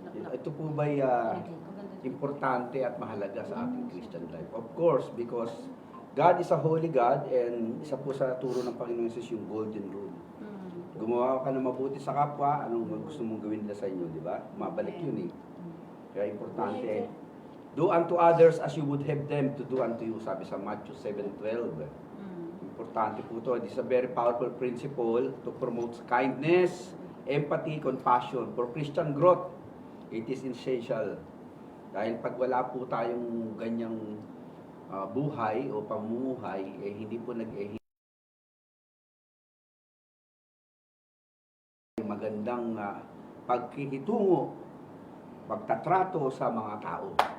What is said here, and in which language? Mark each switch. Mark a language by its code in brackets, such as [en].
[tl] Ito po ba'y importante at mahalaga sa ating Christian life? [en] Of course, because God is a holy God and [tl] isa po sa turo ng Panginoon Jesus yung [en] golden rule. [tl] Gumawa ka ng mabuti sa kapwa, anong gusto mong gawin nila sa inyo, di ba? Mabalik yun eh. Kaya importante. [en] Do unto others as you would have them to do unto you, [tl] sabi sa Matthew 7:12. Importante po ito. [en] It is a very powerful principle to promote kindness, empathy, compassion. For Christian growth, it is essential. [tl] Dahil pag wala po tayong ganyang buhay o pamumuhay, hindi po magandang pagkikitungo, pagtatrato sa mga tao.